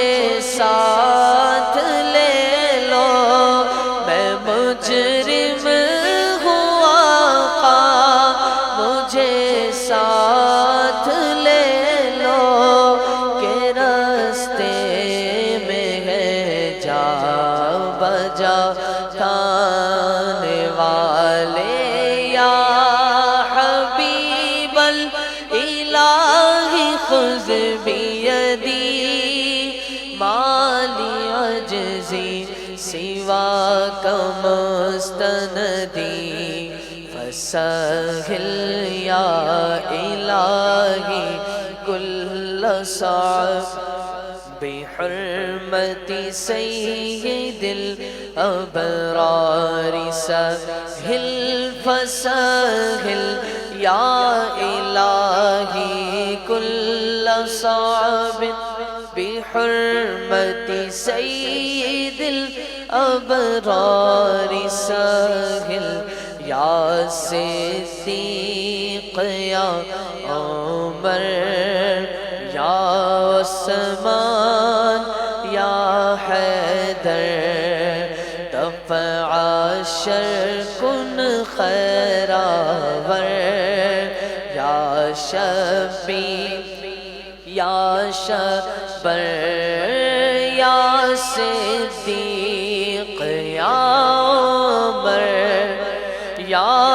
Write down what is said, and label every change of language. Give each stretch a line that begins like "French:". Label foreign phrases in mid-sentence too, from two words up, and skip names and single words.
Urdu: ساتھ لے لو، میں مجرم ہوں آقا مجھے ساتھ لے لو، کہ راستے میں ہے جا بجا کھانے والے، یا
Arabic: حبیب الالہ خذ بیدی ما لی عجزی سواک مستندی، فسہل یا الہی کل صعب بحرمت سید الابرار، سہل فسہل یا الہی کل صعب بحرمت سید الابرار، سہل یا صدیق یا عمر یا عثمان یا حیدر،
Persian: دفع شر کن خیراور،
Arabic: یا شفیع یا شبر یا صدیق یا عمر یا